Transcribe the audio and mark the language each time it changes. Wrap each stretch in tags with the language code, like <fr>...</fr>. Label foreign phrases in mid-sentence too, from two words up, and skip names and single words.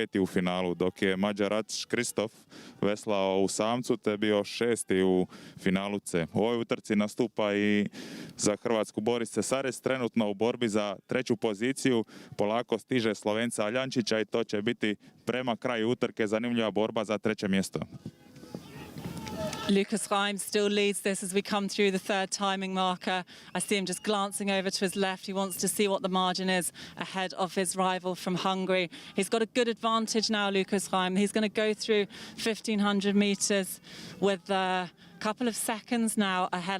<hr>u finalu, dok je Mađarac Kristof veslao u samcu te bio 6. u finalu C. U ovoj utrci nastupa i za Hrvatsku Boris Cesarec, trenutno u borbi za 3. poziciju, polako stiže Slovenca Aljančića i to će biti prema kraju utrke zanimljiva borba za 3. mjesto.</hr> <en>Lucas Reim still leads this as we come through the third timing marker. I see him just glancing over to his left. He wants to see what the margin is ahead of his rival from Hungary. He's got a good advantage now, Lucas Reim. He's going to go through 1,500 meters with a couple of seconds now ahead.</en>